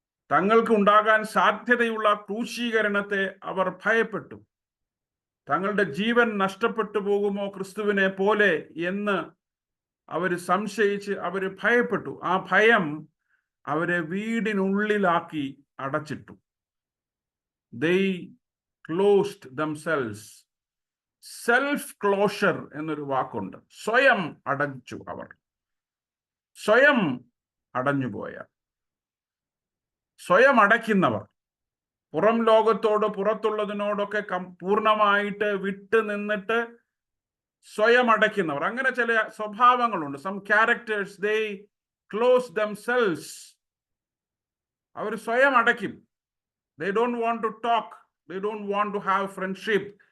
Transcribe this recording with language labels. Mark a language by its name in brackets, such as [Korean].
[Malayalam] തങ്ങൾക്ക് ഉണ്ടാകാൻ സാധ്യതയുള്ള ക്രൂശീകരണത്തെ അവർ ഭയപ്പെട്ടു. തങ്ങളുടെ ജീവൻ നഷ്ടപ്പെട്ടു പോകുമോ ക്രിസ്തുവിനെ പോലെ എന്ന് അവർ സംശയിച്ച് അവർ ഭയപ്പെട്ടു. ആ ഭയം അവരെ വീടിനുള്ളിലാക്കി അടച്ചിട്ടു. [English] They closed themselves. [Malayalam] Self closure എന്നൊരു വാക്കുണ്ട്. സ്വയം അടച്ചു. അവർ സ്വയം അടഞ്ഞുപോയ, സ്വയം അടയ്ക്കുന്നവർ, പുറം ലോകത്തോട്, പുറത്തുള്ളതിനോടൊക്കെ പൂർണ്ണമായിട്ട് വിട്ടു നിന്നിട്ട് സ്വയം അടയ്ക്കുന്നവർ. അങ്ങനെ ചില സ്വഭാവങ്ങളുണ്ട്. [English] Some characters, they close themselves. [Malayalam] അവർ സ്വയം അടയ്ക്കും. [English] They don't want to talk. They don't want to have friendship.